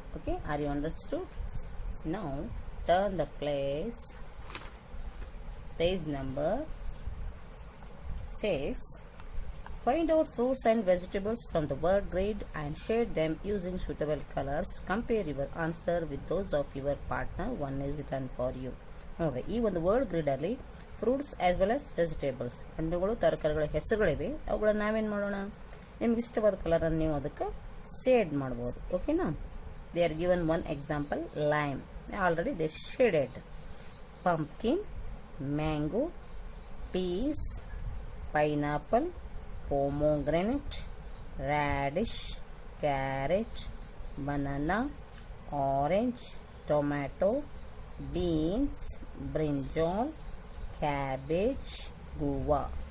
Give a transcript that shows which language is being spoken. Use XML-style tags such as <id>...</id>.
<en>Okay, are you understood? Now turn the page number 6. Find out fruits and vegetables from the word grid and shade them using suitable colors. Compare your answer with those of your partner. One is done for you.</en> <kn>ನೋಡ್ರಿ, ಈ ಒಂದು word grid ಅಲ್ಲಿ</kn> <en>fruits as well as vegetables</en> <kn>ಹಣ್ಣುಗಳು ತರಕಾರಿಗಳ ಹೆಸರುಗಳಿವೆ. ಅವುಗಳನ್ನ ನಾವೇನು ಮಾಡೋಣ, ನಿಮ್ಗೆ ಇಷ್ಟವಾದ ಕಲರನ್ನು ನೀವು ಅದಕ್ಕೆ ಶೇಡ್ ಮಾಡ್ಬೋದು. ಓಕೆನಾ?</kn> <en>They are given one example, lime already they shaded. Pumpkin, mango, peas, pineapple, pomegranate, radish, carrot, banana, orange, tomato, beans, brinjal, cabbage, guava.</en>